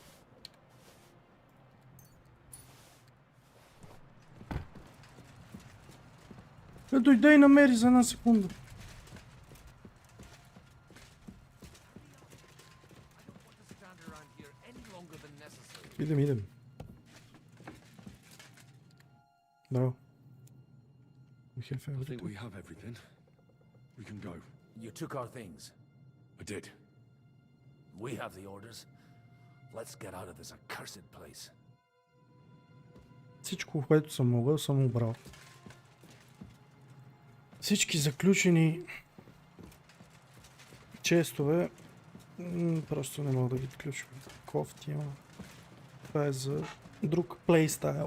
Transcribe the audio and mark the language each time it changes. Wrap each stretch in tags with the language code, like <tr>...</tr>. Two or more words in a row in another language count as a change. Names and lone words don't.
<bg>Дойде и намери за една секунда. Идем. Браво.</bg> <en>I think we have everything. We can go. You took our things. I did. We have the orders. Let's get out of this accursed place.</en> <bg>Всичко, което съм могъл, съм убрал. Всички заключени честове просто не мога да ги отключвам. Кофти има. Това е за друг плейстайл.</bg>